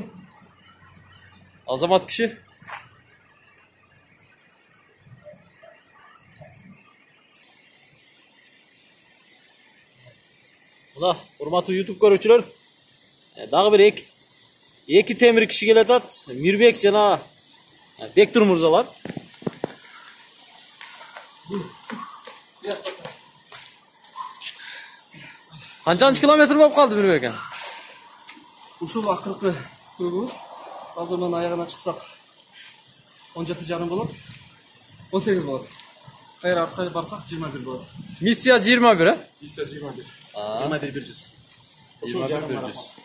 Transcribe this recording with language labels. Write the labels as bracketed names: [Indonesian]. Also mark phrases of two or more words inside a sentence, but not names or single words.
[Kyrgyz] Азамат киши. Мына, урматтуу YouTube көрүүчүлөр, дагы бир эки темир киши келатат. Мирбек жана Бектур мырзалар. [Uzbek] Qancha kilometr bo'lib qoldi Mirbek aka? [Kyrgyz] Ушул акыркы кругубуз. Азыр мына аягына чыксак 17,5 болот. 18 болот. Кайра артка барсак 21 болот. Миссия 21, а? Миссия 21. 21,100. Ушул жарым марафон.